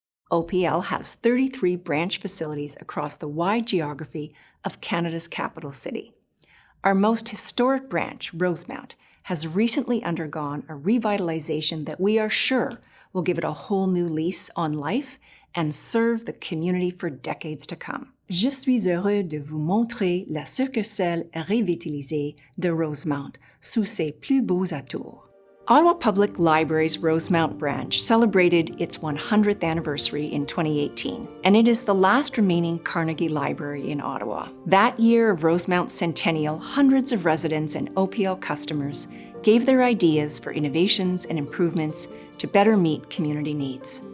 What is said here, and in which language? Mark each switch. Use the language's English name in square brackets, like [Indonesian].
[English] OPL has 33 branch facilities across the wide geography of Canada's capital city. Our most historic branch, Rosemount, has recently undergone a revitalization that we are sure will give it a whole new lease on life and serve the community for decades to come. [French] Je suis heureux de vous montrer la succursale revitalisée de Rosemount sous ses plus beaux atours. [English] Ottawa Public Library's Rosemount branch celebrated its 100th anniversary in 2018, and it is the last remaining Carnegie Library in Ottawa. That year of Rosemount's centennial, hundreds of residents and OPL customers gave their ideas for innovations and improvements to better meet community needs.